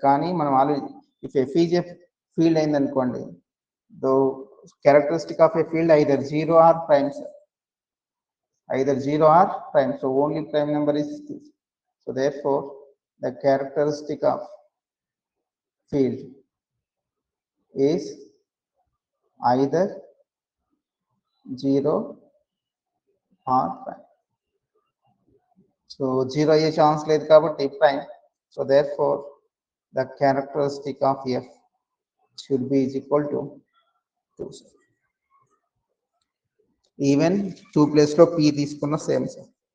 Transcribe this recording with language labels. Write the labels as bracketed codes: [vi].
[te] కానీ మనం already if F is a field అయింది అనుకోండి, దో characteristic of a field either 0 are prime sir, [en] either 0 or prime, so only prime number is this. So therefore the characteristic of field is either 0 or prime. So 0 a chance [te] లేదు కాబట్టి [en] prime. So therefore the characteristic of F should be is equal to 2. [te] Even 2 place లో p తీసుకున్న same sir.